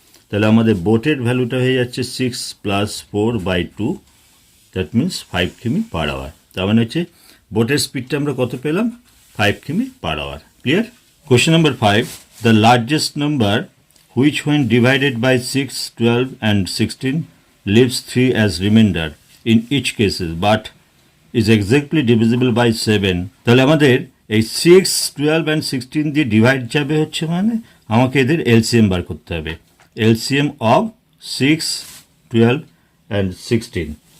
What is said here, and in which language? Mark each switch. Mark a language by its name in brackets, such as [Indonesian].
[Bangla] তাহলে আমাদের বোটের ভ্যালুটা হয়ে যাচ্ছে 6 + 4/2, দ্যাট মিনস 5 কিমি পার আওয়ার। তার মানে হচ্ছে বোটের স্পিডটা আমরা কত পেলাম, 5 কিমি per hour. Clear? [English] Question number 5, the largest number which when divided by 6, 12 and 16 leaves 3 as remainder in each cases but is exactly divisible by 7. [Bangla] তাহলে আমাদের এই 6, 12 and 16 দিয়ে ডিভাইড যাবে হচ্ছে, মানে আমাকে এদের এলসিএম বার করতে হবে। LCM of 6, 12 and 16।